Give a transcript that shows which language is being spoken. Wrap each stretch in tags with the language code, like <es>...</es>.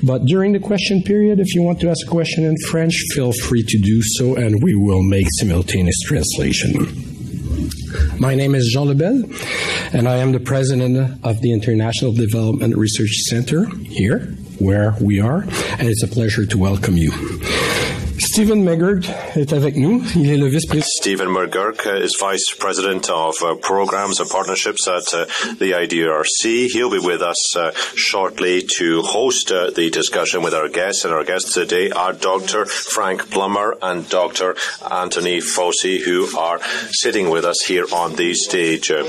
<en>But during the question period, if you want to ask a question in French, feel free to do so, and we will make simultaneous translation. My name is Jean Lebel, and I am the president of the International Development Research Center here, where we are, and it's a pleasure to welcome you.</en> <fr>Stephen McGurk est avec nous. Il est le vice-président.</fr> <en>Stephen McGurk is Vice President of Programs and Partnerships at the IDRC. He'll be with us shortly to host the discussion with our guests. And our guests today are Dr. Frank Plummer and Dr. Anthony Fauci, who are sitting with us here on the stage.</en>